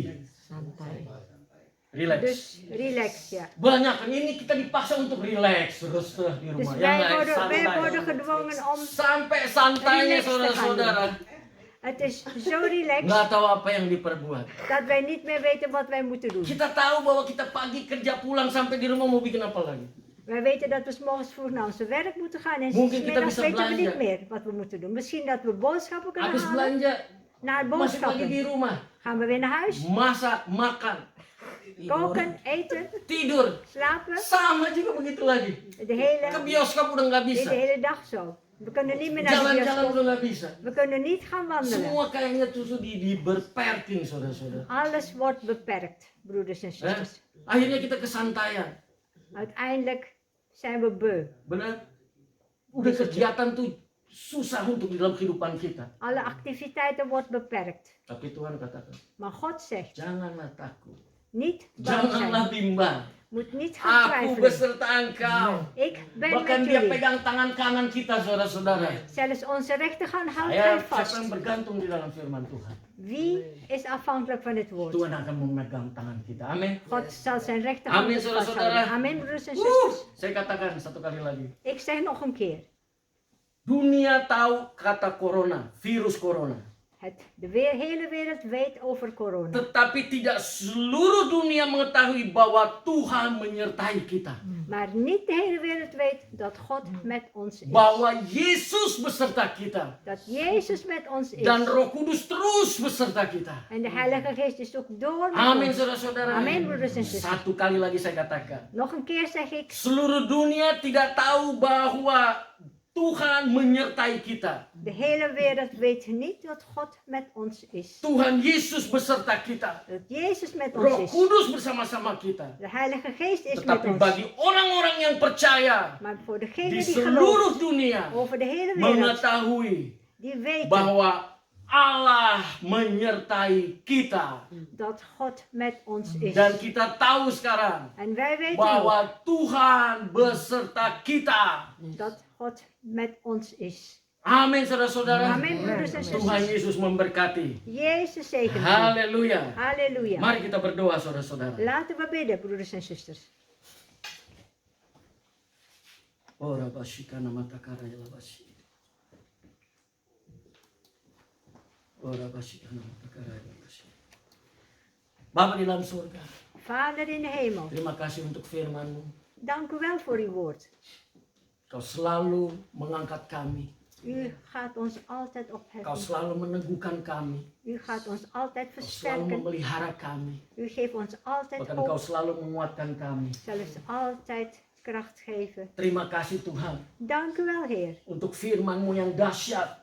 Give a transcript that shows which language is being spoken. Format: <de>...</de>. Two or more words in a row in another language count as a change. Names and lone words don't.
<nl>Relax. Dus relax, ja.</nl> <id>Banyak kan ini kita dipaksa untuk relax terus di</id> <nl>Dus</nl> <id>rumah. Yang lain</id> <nl>wij</nl> <id>santai.</id> <nl>worden gedwongen om...</nl> <id>Sampai santainya</id> <nl>Relax te gaan</nl> <id>saudara-saudara.</id> <nl>Het is zo relaxed</nl> <id>Nggak tahu apa yang diperbuat.</id> <nl>dat wij niet meer weten wat wij moeten doen.</nl> <id>Kita tahu bahwa kita pagi kerja pulang sampai di rumah mau bikin apa lagi.</id> <nl>Wij weten dat we 's morgens vroeg naar ons werk moeten gaan en 's</nl> <id>Mungkin kita</id> <nl>middags</nl> <id>bisa</id> <nl>weten we</nl> <id>belanja.</id> <nl>niet meer wat we moeten doen. Misschien dat we boodschappen kunnen</nl> <id>Habis</id> <nl>halen.</nl> <id>belanja,</id> <nl>Naar</nl> <id>masuk lagi di</id> <nl>boodschappen.</nl> <id>rumah.</id> <nl>Gaan we weer naar huis.</nl> <id>Masak, makan,</id> <nl>Koken, eten,</nl> <id>tidur.</id> <nl>slapen.</nl> <id>Sama juga begitu lagi.</id> <nl>De</nl> <id>Ke</id> <nl>hele,</nl> <id>bioskop udah nggak bisa.</id> <nl>de hele dag zo. We kunnen niet meer naar de</nl> <id>Jalan-jalan</id> <nl>bioscoop.</nl> <id>udah nggak bisa.</id> <nl>We kunnen niet gaan wandelen.</nl> <id>Semua kayaknya tuh diberperking saudara-saudara.</id> <nl>Alles wordt beperkt, broeders en Eh? zusters.</nl> <id>Akhirnya kita kesantaian.</id> <nl>Uiteindelijk zijn we beu.</nl> <id>Benar? Udah kegiatan tuh susah untuk di dalam kehidupan kita.</id> <nl>Alle activiteiten wordt beperkt.</nl> <id>Tapi Tuhan katakan,</id> <nl>Maar God zegt,</nl> <id>janganlah takut.</id> <nl>niet bang</nl> <id>Janganlah</id> <nl>zijn.</nl> <id>bimbang.</id> <nl>Moet niet gaan</nl> <id>Aku</id> <nl>twijfelen.</nl> <id>beserta engkau.</id> <nl>Ik ben</nl> <id>Bahkan</id> <nl>met</nl> <id>dia</id> <nl>jullie.</nl> <id>pegang tangan kanan kita saudara-saudara.</id> <nl>Zelfs onze rechterhand houdt</nl> <id>Saya</id> <nl>hij</nl> <id>siapa</id> <nl>vast.</nl> <id>yang bergantung di dalam firman Tuhan.</id> <nl>Wie is afhankelijk van het woord?</nl> <id>Tuhan akan memegang tangan kita. Amin.</id> <nl>God zal zijn rechterhand</nl> <id>Amin,</id> <nl>vasthouden.</nl> <id>saudara-saudara.</id> <nl>Amen, broeders en zusters.</nl> <id>Saya katakan satu kali lagi.</id> <nl>Ik zeg nog een keer.</nl> <id>Dunia tahu kata corona, virus corona.</id> <nl>Hele wereld weet over corona.</nl> <id>Tetapi tidak seluruh dunia mengetahui bahwa Tuhan menyertai kita.</id> <nl>Maar niet de hele wereld weet dat God met ons is.</nl> <id>Bahwa Yesus beserta kita.</id> <nl>Dat Jezus met ons is.</nl> <id>Dan Roh Kudus terus beserta kita.</id> <nl>En de Heilige Geest is ook door met</nl> <id>Amin,</id> <nl>ons.</nl> <id>saudara-saudara.</id> <nl>Amin, broeders en zusters.</nl> <id>Satu kali lagi saya katakan.</id> <nl>Nog een keer zeg ik,</nl> <id>Seluruh dunia tidak tahu bahwa Tuhan menyertai kita.</id> <nl>de hele wereld weet niet dat God met ons is.</nl> <id>Tuhan Yesus beserta kita.</id> <nl>Dat Jezus met ons</nl> <id>Roh</id> <nl>is.</nl> <id>Kudus bersama-sama kita.</id> <nl>De Heilige Geest is met</nl> <id>Tetapi</id> <nl>ons.</nl> <id>bagi orang-orang yang percaya</id> <nl>Maar voor degenen</nl> <id>di</id> <nl>die</nl> <id>seluruh</id> <nl>geloven</nl> <id>dunia</id> <nl>over de hele wereld,</nl> <id>mengetahui</id> <nl>die weten</nl> <id>bahwa Allah menyertai kita.</id> <nl>dat God met ons is.</nl> <id>Dan kita tahu sekarang</id> <nl>En wij weten ook</nl> <id>bahwa Tuhan beserta kita.</id> <nl>dat God met ons is.</nl> <id>Amin, saudara-saudara.</id> <nl>Amin, broeders en</nl> <id>Tuhan</id> <nl>zusters.</nl> <id>Yesus memberkati.</id> <nl>Jezus zegent u.</nl> <id>Haleluya.</id> <nl>Halleluja.</nl> <id>Mari kita berdoa, saudara-saudara.</id> <nl>Laten we bidden, broeders en zusters. Ora bashikana matakara yalabashi. Ora bashikana matakara yalabashi.</nl> <id>Bapa di dalam surga,</id> <nl>Vader in de hemel,</nl> <id>terima kasih untuk firman-Mu.</id> <nl>dank u wel voor uw woord.</nl> <id>Kau selalu mengangkat kami.</id> <nl>U gaat ons altijd</nl> <id>Kau</id> <nl>opheffen.</nl> <id>selalu meneguhkan kami.</id> <nl>U gaat ons altijd</nl> <id>Kau selalu</id> <nl>versterken.</nl> <id>memelihara kami.</id> <nl>U geeft ons altijd</nl> <id>Bahkan Kau</id> <nl>hoop.</nl> <id>selalu menguatkan kami.</id> <nl>Zelfs altijd kracht geven.</nl> <id>Terima kasih Tuhan</id> <nl>Dank u wel, Heer,</nl> <id>untuk firman-Mu yang dahsyat.</id>